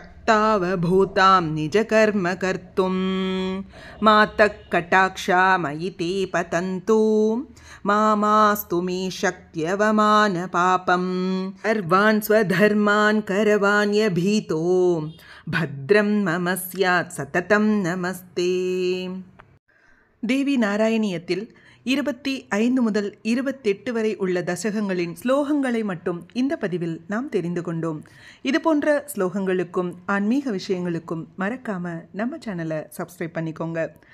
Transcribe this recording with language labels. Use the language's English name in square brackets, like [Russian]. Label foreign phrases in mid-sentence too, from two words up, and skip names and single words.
[Sanskrit] शक्तावभूतां निजकर्म कर्तुं मातः कटाक्षा मयि ते पतन्तु मास्तु मे शक्त्यवमानपापं सर्वान् स्वधर्मान् करवाण्यभीतो भद्रं मम स्यात् सततं नमस्ते. [Tamil] தேவி நாராயணியத்தில் 25 முதல் 28 வரை உள்ள தசகங்களின் ஸ்லோகங்களை மட்டும் இந்த பதிவில் நாம் தெரிந்து கொண்டோம். இது போன்ற ஸ்லோகங்களுக்கும் ஆன்மீக விஷயங்களுக்கும் மறக்காம நம்ம சேனலை சப்ஸ்கிரைப் பண்ணிக்கோங்க.